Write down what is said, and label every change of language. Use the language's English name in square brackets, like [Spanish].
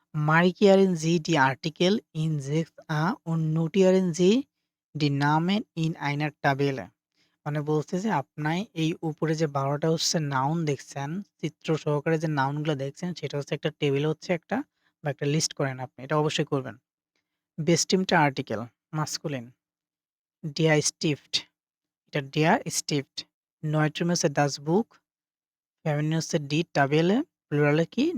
[German] Markieren Sie die Artikel in 6a und notieren Sie die Namen in einer Tabelle. [Bangla] মানে বলছে যে আপনার এই উপরে যে ১২ টা হচ্ছে নাউন দেখছেন, চিত্র সহকারে যে নাউনগুলো দেখছেন সেটা হচ্ছে একটা টেবিলে হচ্ছে একটা বা একটা লিস্ট করেন আপনি। এটা অবশ্যই করবেন। Bestimmte article, masculine. [German] Der Stift, এটা der Stift। [Bangla] Neutrum হচ্ছে das Buch, ফেমিনিন হচ্ছে die Tabelle, প্লুরাল এ কি?